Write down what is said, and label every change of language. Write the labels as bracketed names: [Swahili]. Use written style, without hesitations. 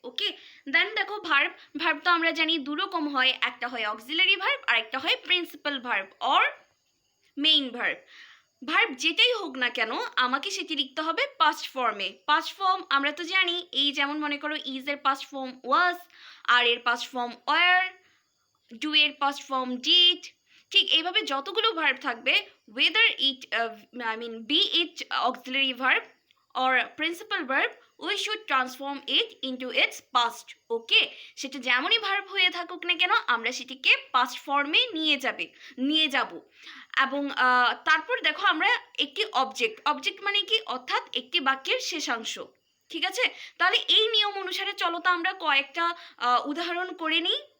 [Bangla] ওকে, দেন দেখো verb. Verb তো আমরা জানি দুরকম হয়, একটা হয় অক্সিলারি ভার্ব আর একটা হয় principal verb or main verb. Verb যেটাই হোক না কেন আমাকে সেটি লিখতে হবে পাস্ট ফর্মে। পাস্ট ফর্ম আমরা তো জানি, এই যেমন মনে করো ইজ এর পাস্ট ফর্ম ওয়াজ, আর এর পাস্ট ফর্ম ওয়ার, ডু এর পাস্ট ফর্ম ডিড, ঠিক এইভাবে যতগুলো ভার্ব থাকবে, [English] whether it be it auxiliary verb or principal verb, we should transform it into its past. [Bangla] ওকে, সেটা যেমনই ভার্ব হয়ে থাকুক না কেন আমরা সেটিকে পাস্ট ফর্মে নিয়ে যাব। এবং তারপর দেখো আমরা একটি অবজেক্ট মানে কি, অর্থাৎ একটি বাক্যের শেষাংশ। ঠিক আছে, তাহলে এই নিয়ম অনুসারে চলো তো আমরা কয়েকটা উদাহরণ করে নিই।